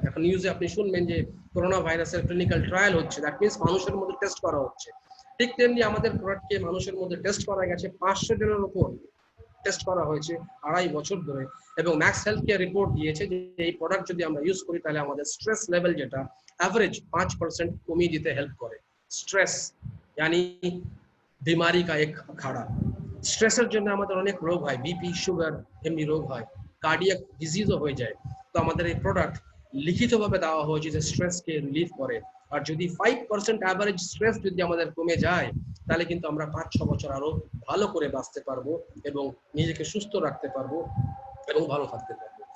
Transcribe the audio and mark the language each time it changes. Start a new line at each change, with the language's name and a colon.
Bangla: এখন নিউজে আপনি শুনবেন যে করোনা ভাইরাসের ক্লিনিক্যাল ট্রায়াল হচ্ছে, দ্যাট মিনস মানুষের মধ্যে টেস্ট করা হচ্ছে। ঠিক তেমনি আমাদের প্রোডাক্টকে মানুষের মধ্যে টেস্ট করা গেছে, 500 জনের উপর টেস্ট করা হয়েছে 2.5 বছর ধরে। এবং ম্যাক্স হেলথ কেয়ার রিপোর্ট দিয়েছে যে এই প্রোডাক্ট যদি আমরা ইউজ করি তাহলে আমাদের স্ট্রেস লেভেল যেটা এভারেজ 5% কমিয়ে দিতে হেল্প করে।
Hindi: স্ট্রেস यानी बीमारी का एक अखाड़ा।
Bangla: স্ট্রেসের জন্য আমাদের অনেক রোগ হয়, বিপি, সুগার, এমনি রোগ হয়, কার্ডিয়াক ডিজিজও হয়ে যায়। তো আমাদের এই প্রোডাক্ট লিখিতভাবে দেওয়া হয়েছে যে স্ট্রেসকে রিলিভ করে। আর যদি 5% অ্যাভারেজ স্ট্রেস যদি আমাদের কমে যায় তাহলে কিন্তু আমরা 5-6 বছর আরো ভালো করে বাঁচতে পারবো এবং নিজেকে সুস্থ রাখতে পারবো এবং ভালো থাকতে পারবো।